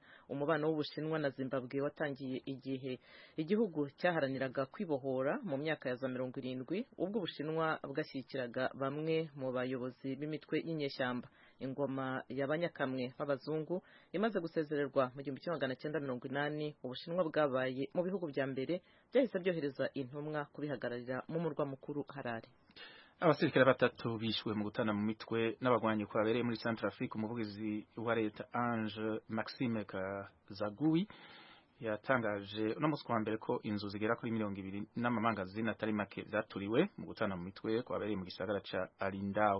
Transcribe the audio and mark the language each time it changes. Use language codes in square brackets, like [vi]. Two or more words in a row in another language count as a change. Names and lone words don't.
[rw] Umubano w'Ubushinwa na Zimbabwe watangiye igihe igihugu cyaharaniraga kwibohora mu myaka ya za 70 ubwo Ubushinwa bwashyikiraga bamwe mu bayobozi b'imitwe y'inyeshyamba. Ingoma y'abanyakamwe b'abazungu imaze gusezererwa mu 1980, Ubushinwa bwabaye mu bihugu bya mbere byahise byohereza intumwa kubihagararira mu murwa mukuru Harare. [rn] Abasirikare 3 bishwe mu gutana mu mitwe n'abagwanyi kwabereye muri Centrafrique. Umuvugizi wa leta Ange Maxime Kazagui yatangaje no munsi wa mbere ko inzu zigera kuri 200 n'amamangazini atari make zaturiwe mu gutana mu mitwe kwabereye mu gisagara ca Alindao.